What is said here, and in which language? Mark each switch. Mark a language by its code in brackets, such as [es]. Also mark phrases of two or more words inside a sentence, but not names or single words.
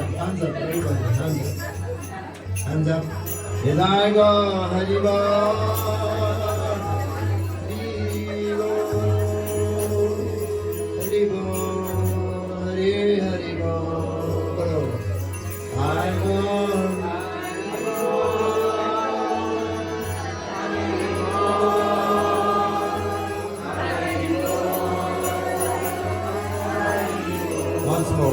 [en] Hands up, everybody. Hands up. Hands up. Hidai go, [bn] Hari Bo. Hari Bo. Hari Hari Bo. Hari Bo. [en] Once more.